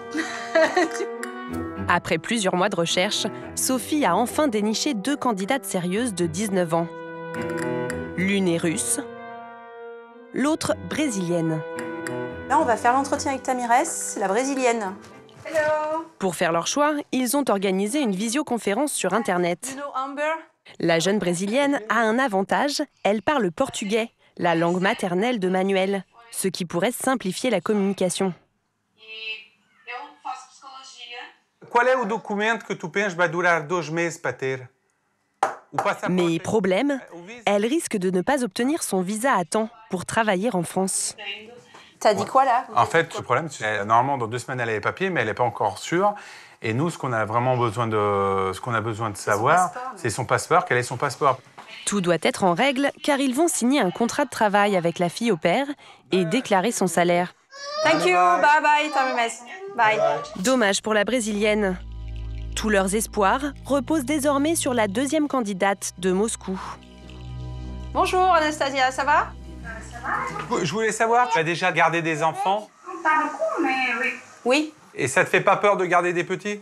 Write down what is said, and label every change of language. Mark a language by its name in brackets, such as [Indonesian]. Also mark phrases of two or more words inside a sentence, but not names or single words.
[French] Après plusieurs mois de recherche, Sophie a enfin déniché 2 candidates sérieuses de 19 ans. L'une est russe, l'autre brésilienne. Là, on va faire l'entretien avec Tamires, la brésilienne. Hello. Pour faire leur choix, ils ont organisé une visioconférence sur Internet. [English] You know Amber? [French] La jeune brésilienne a un avantage, elle parle portugais, la langue maternelle de Manuel, ce qui pourrait simplifier la communication. [Portuguese] Qual é o documento que tu penses vai durar 2 meses para ter? [French] Mais problème, elle risque de ne pas obtenir son visa à temps pour travailler en France. T'as dit quoi là? En fait, le problème, c'est que normalement, dans 2 semaines, elle a les papiers, mais elle n'est pas encore sûre. Et nous, ce qu'on a besoin de savoir, c'est son passeport, quel est son passeport. Tout doit être en règle, car ils vont signer un contrat de travail avec la fille au père et déclarer son salaire. [English] Thank you, bye bye, Tamires. [French] Bye. Dommage pour la brésilienne. Tous leurs espoirs reposent désormais sur la 2e candidate de Moscou. Bonjour Anastasia, ça va? Je voulais savoir, tu as déjà gardé des enfants? Pas beaucoup, mais oui. Oui. Et ça te fait pas peur de garder des petits?